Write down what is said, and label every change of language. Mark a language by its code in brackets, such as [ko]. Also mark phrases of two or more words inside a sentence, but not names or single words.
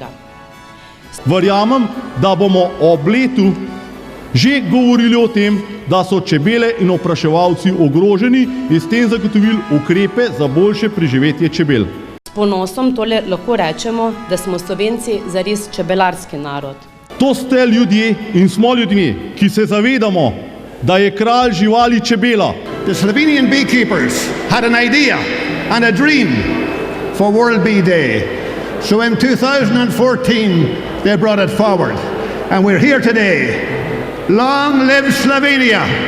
[sl] Verjamem, da bomo ob letu že govorili o tem, da so čebele in opraševalci ogroženi in s tem zagotovili ukrepe za boljše preživetje čebel. S ponosom tole lahko rečemo, da smo Slovenci zares čebelarski narod. To ste ljudje in smo ljudje, ki se zavedamo, da je kralj živali čebela. [en] The Slovenian beekeepers had an idea and a dream for World Bee Day. So in 2014 they brought it forward and we're here today. Long live Slovenia!